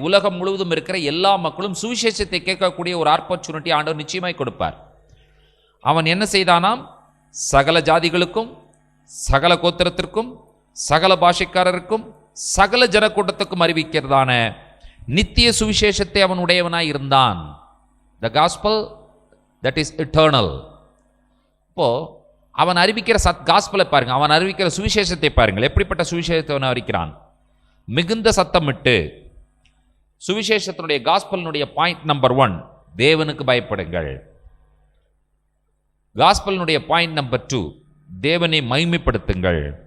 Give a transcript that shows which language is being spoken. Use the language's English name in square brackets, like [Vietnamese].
[Tamil] உலகம் முழுவதும் இருக்கிற எல்லா மக்களும் சுவிசேஷத்தை கேட்கக்கூடிய ஒரு ஆப்பர்ச்சுனிட்டி ஆண்டவர் நிச்சயமாய் கொடுப்பார். அவன் என்ன செய்தானாம்? சகல ஜாதிகளுக்கும், சகல கோத்திரத்திற்கும், சகல பாஷைக்காரருக்கும், சகல ஜனக்கூட்டத்துக்கும் அறிவிக்கிறதான நித்திய சுவிசேஷத்தை அவன் உடையவனாய் இருந்தான். [English] The gospel that is eternal. [Tamil] இப்போ அவன் அறிவிக்கிற காஸ்பலை பாருங்க, அவன் அறிவிக்கிற சுவிசேஷத்தை பாருங்கள். எப்படிப்பட்ட சுவிசேஷத்தை அவன் அறிவிக்கிறான்? மிகுந்த சத்தமிட்டு. சுவிசேஷத்தினுடைய காஸ்பலினுடைய பாயிண்ட் நம்பர் 1, தேவனுக்கு பயப்படுங்கள். காஸ்பலினுடைய பாயிண்ட் நம்பர் 2, தேவனை மகிமைப்படுத்துங்கள்.